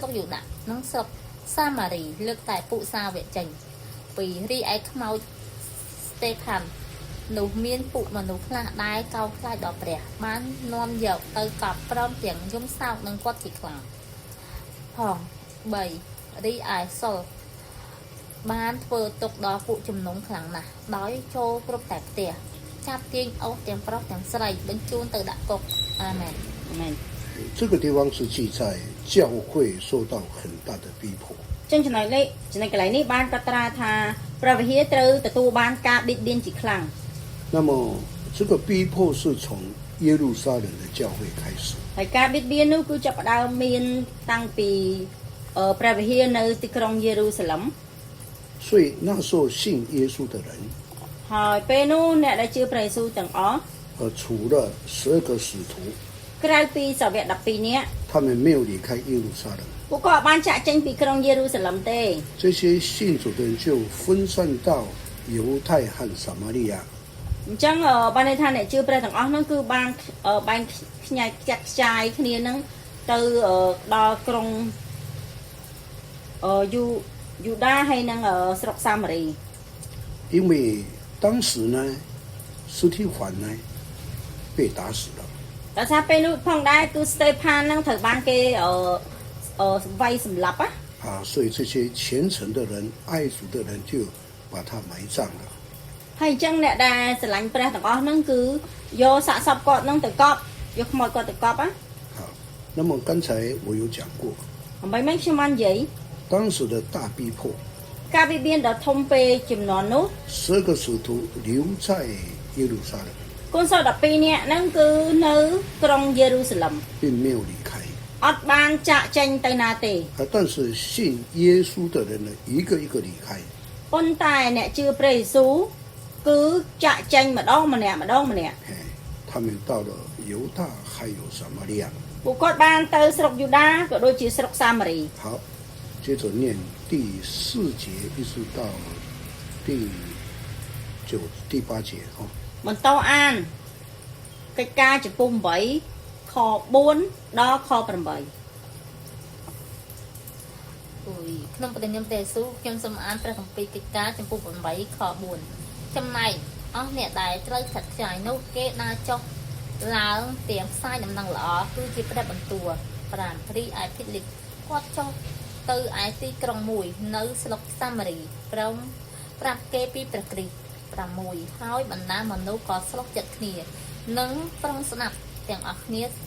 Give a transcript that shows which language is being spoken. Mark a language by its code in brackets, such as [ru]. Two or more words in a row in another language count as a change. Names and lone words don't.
[km] កយូដានិងស្រុកសាម៉ារីលើកតែពួកសាវកចេញពីរីឯខ្មោចស្តេផាននោះមានពួកមនុស្សខ្លះដែលកោតខ្លាចដល់ព្រះបាននាំយកទៅកប់ព្រមទាំងយំសោកនឹងគាត់ជាខ្លាំងផង3រីឯសុលបានធ្វើទុកដល់ពួកជំនុំខ្លាំងណាស់ដោយចូលគ្រប់តែផ្ទះចាប់ទាញអូសទាំងប្រុសទាំងស្រីបញ្ជូនទៅដាក់គុកអាមែន អាមែន [zh] 这个地方是记载教会受到很大的逼迫。 [km] ចឹងចំណុចនេះចំណុចកន្លែងនេះបានកត់ត្រាថាព្រះវិហារត្រូវទទួលបានការបិទបៀនជាខ្លាំង [zh] 那么这个逼迫是从耶路撒冷的教会开始， [km] ហើយការបិទបៀននោះគឺចាប់ផ្ដើមមានតាំងពីព្រះវិហារនៅទីក្រុងយេរូសាឡិម [zh] 所以那时候信耶稣的人， [km] ហើយពេលនោះអ្នកដែលជឿព្រះយេស៊ូវទាំងអស់ [zh] 除了12个使徒， [km] ក្រៅពីសាវក12នាក់ [zh] 他们没有离开耶路撒冷， [km] ពួកគាត់បានចាក់ចេញពីក្រុងយេរូសាឡិមទេ [zh] 这些信主的人就分散到犹太和撒玛利亚。 [km] អញ្ចឹងបានន័យថាអ្នកជឿព្រះទាំងអស់ហ្នឹងគឺបានបែងខ្ញាយចាក់ខ្ចាយគ្នាហ្នឹងទៅដល់ក្រុងយូដាហើយនឹងស្រុកសាម៉ារី [zh] 因为当时呢，司提反呢被打死了， [km] តែថាពេលនោះផងដែរគឺស្តេផានហ្នឹងត្រូវបានគេវាយសម្លាប់ណា [zh] 所以这些虔诚的人、爱主的人就把他埋葬了。 [km] ហើយអញ្ចឹងអ្នកដែលស្រឡាញ់ព្រះទាំងអស់ហ្នឹងគឺយកសាកសពគាត់ហ្នឹងទៅកប់យកខ្មោចគាត់ទៅកប់ណា [zh] 好，那么刚才我有讲过， [km] អំបីមិនខ្ញុំបាននិយាយ [zh] 当时的大逼迫， [km] ការបិទបៀនដ៏ធំពេចំនួននោះ [zh] 12 个使徒留在耶路撒冷， [km] កូនសិស្ស12នាក់ហ្នឹងគឺនៅក្រុងយេរូសាឡិម [zh] 并没有离开。 [km] អត់បានចាក់ចេញទៅណាទេ [zh] 但是信耶稣的人呢，一个一个离开。 [km] ប៉ុន្តែអ្នកជឿព្រះយេស៊ូវគឺចាក់ចេញម្ដងម្នាក់ម្ដងម្នាក់ [zh] 他们到了犹大还有撒玛利亚。 [km] ពួកគាត់បានទៅស្រុកយូដាក៏ដូចជាស្រុកសាម៉ារី [zh] 好，接着念第4节一直到第8节哦。 [km] បន្តអានកិច្ចការចំពោះ8ខ4ដល់ខ8 ក្នុងព្រះនាមព្រះយេស៊ូវខ្ញុំសូមអានព្រះគម្ពីរកិច្ចការចំពោះ8ខ4ចំណែកអស់អ្នកដែលត្រូវចាត់ខ្ចាយនោះគេដើរចុះឡើងទាំងផ្សាយដំណឹងល្អគឺជាព្រះបន្ទូល5រីឯភិតលិកគាត់ចុះទៅឯទីក្រុងមួយនៅស្រុកសាម៉ារីព្រមប្រាប់គេពីព្រះគ្រីស្ទ6ហើយបណ្ដាមនុស្សក៏ស្លុកចិត្តគ្នានិងប្រុងស្ដាប់ទាំងអស់គ្នា